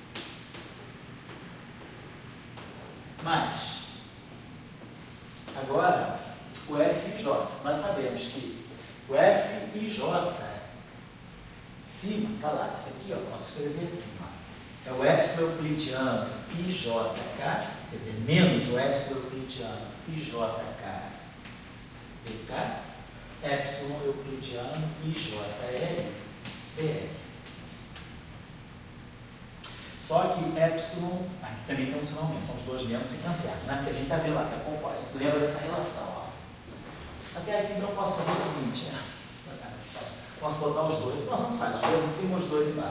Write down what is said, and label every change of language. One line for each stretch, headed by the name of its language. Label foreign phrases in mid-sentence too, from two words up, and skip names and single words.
Portuguese: Mas, agora, o F e J. Nós sabemos que o F e J, cima, está lá, isso aqui, ó, posso escrever assim, ó. É o epsilon euclidiano IJK, quer dizer, menos o epsilon euclidiano IJK, BK, epsilon euclidiano IJL, BL. Só que epsilon, aqui também tem um sinal mesmo, são os dois mesmos se cancelam, né? Porque a gente está vendo lá, tu lembra dessa relação, ó. Até aqui então eu posso fazer o seguinte, né? Posso botar os dois, não faz, os dois em cima, os dois embaixo.